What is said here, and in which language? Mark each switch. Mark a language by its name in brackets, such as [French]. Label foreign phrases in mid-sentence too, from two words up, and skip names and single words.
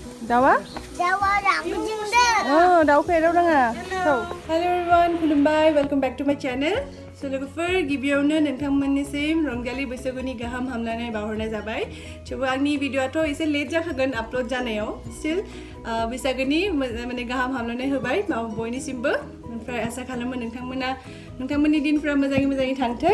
[Bodo] दावा? दावा रामजिंदे। दाउखौ एदाव नाङा। [English] Hello everyone, [Bodo] खुलुमबाय, [English] welcome back to my channel. [Bodo] So लोगोफोर गिबियावनो नोंथांमोननिसिम रंजालि बैसागुनि गाहाम हामलायनाय बावहरनाय जाबाय। थेवबो आंनि भिडिअआथ' एसे लेट जाखागोन आपलोड जानायाव। स्टिल बैसागुनि माने गाहाम हामलायनाय होबाय बयनिसिमबो। ओमफ्राय आसा खालामो नोंथांमोननि दिनफोरा मोजाङै थांथों।